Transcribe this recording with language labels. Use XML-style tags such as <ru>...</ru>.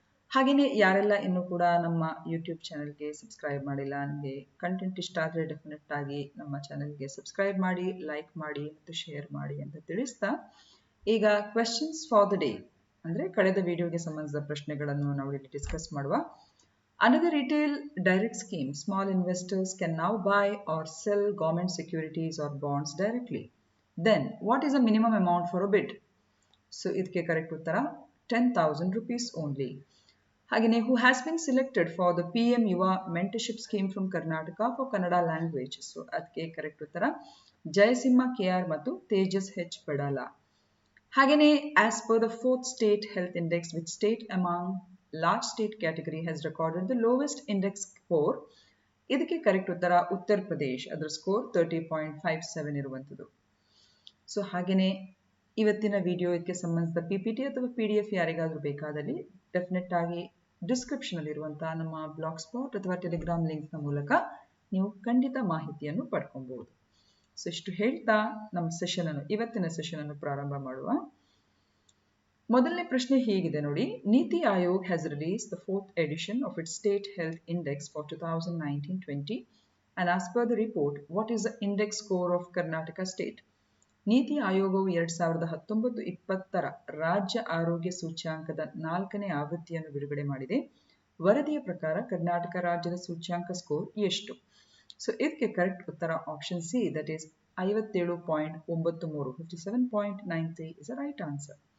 <kn>ಹಾಗೆಯೇ ಯಾರೆಲ್ಲ ಇನ್ನೂ ಕೂಡ ನಮ್ಮ ಯೂಟ್ಯೂಬ್ ಚಾನಲ್ಗೆ ಸಬ್ಸ್ಕ್ರೈಬ್ ಮಾಡಿಲ್ಲ, ನಿಮಗೆ ಕಂಟೆಂಟ್ ಇಷ್ಟ ಆದರೆ ಡೆಫಿನೆಟ್ ಆಗಿ ನಮ್ಮ ಚಾನಲ್ಗೆ ಸಬ್ಸ್ಕ್ರೈಬ್ ಮಾಡಿ, ಲೈಕ್ ಮಾಡಿ ಮತ್ತು ಶೇರ್ ಮಾಡಿ ಅಂತ ತಿಳಿಸ್ತಾ, ಈಗ</kn> <en>questions for the day</en> <kn>ಅಂದರೆ ಕಳೆದ ವಿಡಿಯೋಗೆ ಸಂಬಂಧಿಸಿದ ಪ್ರಶ್ನೆಗಳನ್ನು ನಾವು ಇಲ್ಲಿ ಡಿಸ್ಕಸ್ ಮಾಡುವ.</kn> <en>Under the retail direct scheme, small investors can now buy or sell government securities or bonds directly. Then, what is the minimum amount for a bid? So,</en> <kn>idke</kn> <en>correct</en> <kn>uttara</kn> <en>10,000 rupees only.</en> <kn>Hagine,</kn> <en>who has been selected for the PM Yuva mentorship scheme from Karnataka for Kannada language? So,</en> <kn>adke</kn> <en>correct</en> <kn>uttara</kn> <en>Jayasimha KR</en> <kn>ಮತ್ತು</kn> <en>Tejas H Padala.</en> <kn>Hagine,</kn> <en>as per the 4th state health index, which state among large state category has recorded the lowest index score?</en> <kn>ಇದಕ್ಕೆ correct ಉತ್ತರ ಉತ್ತರ ಪ್ರದೇಶ್. ಅದರ score 30.57 ಇರುವಂಥದ್ದು. So ಹಾಗೆಯೇ ಇವತ್ತಿನ video ಇದಕ್ಕೆ ಸಂಬಂಧಿಸಿದ PPT ಅಥವಾ PDF ಯಾರಿಗಾದರೂ ಬೇಕಾದಲ್ಲಿ ಡೆಫಿನೆಟ್ ಆಗಿ ಡಿಸ್ಕ್ರಿಪ್ಷನ್ ಇರುವಂತಹ ನಮ್ಮ ಬ್ಲಾಗ್ ಸ್ಪಾಟ್ ಅಥವಾ ಟೆಲಿಗ್ರಾಮ್ ಲಿಂಕ್ನ ಮೂಲಕ ನೀವು ಖಂಡಿತ ಮಾಹಿತಿಯನ್ನು ಪಡ್ಕೊಬಹುದು. ಸೊ ಇಷ್ಟು ಹೇಳ್ತಾ ನಮ್ಮ ಇವತ್ತಿನ ಸೆಷನ್ ಅನ್ನು ಪ್ರಾರಂಭ ಮಾಡುವ. ಮೊದಲನೇ ಪ್ರಶ್ನೆ ಹೀಗಿದೆ ನೋಡಿ.</kn> <en>NITI Aayog has release the 4th edition of its state health index for 2019-20 and as per the report, what is the index score of Karnataka state?</en> <kn>ನೀತಿ ಆಯೋಗವು 2019-20ರ ರಾಜ್ಯ ಆರೋಗ್ಯ ಸೂಚ್ಯಾಂಕದ 4ನೇ ಆವೃತ್ತಿಯನ್ನು ಬಿಡುಗಡೆ ಮಾಡಿದೆ. ವರದಿಯ ಪ್ರಕಾರ ಕರ್ನಾಟಕ ರಾಜ್ಯದ ಸೂಚ್ಯಾಂಕ ಸ್ಕೋರ್ ಎಷ್ಟು? ಸೊ ಇದಕ್ಕೆ ಕರೆಕ್ಟ್ ಉತ್ತರ option C,</kn> <en>that is</en> <kn>57.93, 57.93</kn> <en>is the right answer.</en>